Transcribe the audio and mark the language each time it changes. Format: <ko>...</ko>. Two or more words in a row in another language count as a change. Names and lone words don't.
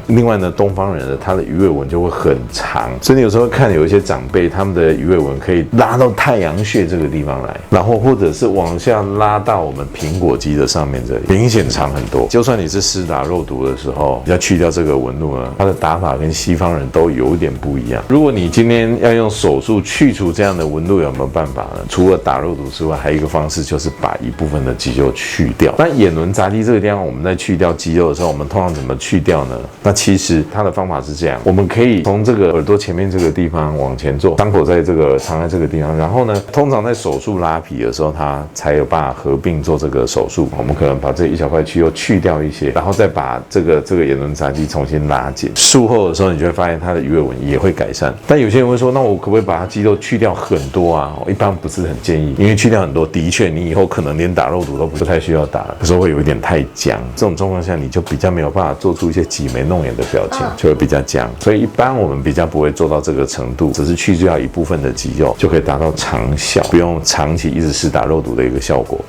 <zh>另外呢，東方人的他的魚尾紋就會很長，所以你有時候看有一些長輩，他們的魚尾紋可以拉到太陽穴這個地方來，然後或者是往下拉到我們蘋果肌的上面這裡，明顯長很多。就算你是施打肉毒的時候， 時候，要去掉這個紋路呢，它的打法跟西方人都有點不一樣。如果你今天要用手術去除這樣的紋路，有沒有辦法呢？除了打肉毒之外，還有一個方式就是把一部分的肌肉去掉。那眼輪匝肌這個地方，我們在去掉肌肉的時候，我們通常怎麼去掉呢？那其實它的方法是這樣，我們可以從這個耳朵前面這個地方往前做，傷口在這個藏在這個地方，然後呢，通常在手術拉皮的時候，它才有辦法合併做這個手術。我們可能把這一小塊肌肉去掉一些，然後再把這個眼輪匝肌重新拉緊。術後的時候，你就會發現它的魚尾紋也會改善。但有些人會說，那我可不可以把它肌肉去掉很多啊？我一般不是很建議，因為去掉很多，的確你以後可能連打肉毒都不太需要打了，有時候會有一點太僵。這種狀況下，你就比較沒有辦法做出一些擠眉弄眼的表情，就會比較僵。所以一般我們比較不會做到這個程度，只是去掉一部分的肌肉，就可以達到長效，不用長期一直施打肉毒的一個效果。</zh>